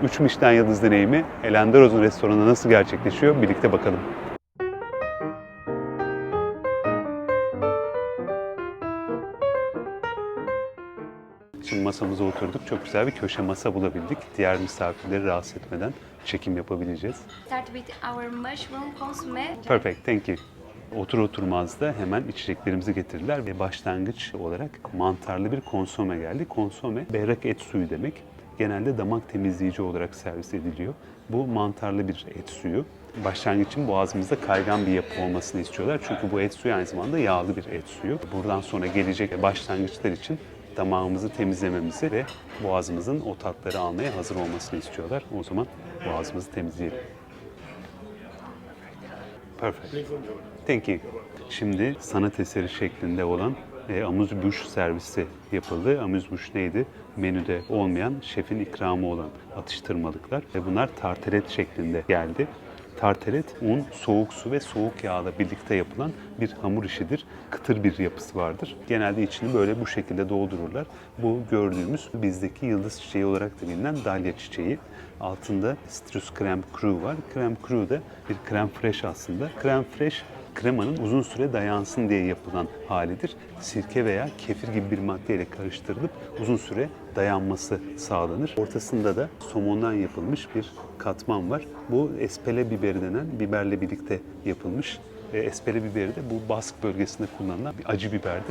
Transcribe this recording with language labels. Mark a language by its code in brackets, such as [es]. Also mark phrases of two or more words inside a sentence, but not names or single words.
[tr] 3 Michelin yıldız deneyimi Elanderos'un restoranında nasıl gerçekleşiyor? Birlikte bakalım. Şimdi masamıza oturduk. Çok güzel bir köşe masa bulabildik. Diğer misafirleri rahatsız etmeden çekim yapabileceğiz. [en] Start with our mushroom consomme. Perfect, thank you. [tr] Otur oturmaz da hemen içeceklerimizi getirdiler ve başlangıç olarak mantarlı bir konsome geldi. Konsome, berrak et suyu demek. Genelde damak temizleyici olarak servis ediliyor. Bu mantarlı bir et suyu. Başlangıç için boğazımızda kaygan bir yapı olmasını istiyorlar. Çünkü bu et suyu aynı zamanda yağlı bir et suyu. Buradan sonra gelecek başlangıçlar için damağımızı temizlememizi ve boğazımızın o tatları almaya hazır olmasını istiyorlar. O zaman boğazımızı temizleyelim. [en] Perfect. Thank you. [tr] Şimdi sanat eseri şeklinde olan amuse-bouche servisi yapıldı. Amuse-bouche neydi? Menüde olmayan, şefin ikramı olan atıştırmalıklar. Bunlar tartelet şeklinde geldi. Tartelet, un, soğuk su ve soğuk yağla birlikte yapılan bir hamur işidir. Kıtır bir yapısı vardır. Genelde içini böyle bu şekilde doldururlar. Bu gördüğümüz bizdeki yıldız çiçeği olarak da bilinen dalya çiçeği. Altında citrus [fr] crème cru [tr] var. [fr] Crème cru [tr] da bir [fr] crème fraîche [tr] aslında. [fr] Crème fraîche [tr] kremanın uzun süre dayansın diye yapılan halidir. Sirke veya kefir gibi bir maddeyle karıştırılıp uzun süre dayanması sağlanır. Ortasında da somondan yapılmış bir katman var. Bu espele biberi denen biberle birlikte yapılmış. Espele biberi de bu Bask bölgesinde kullanılan bir acı biberdir.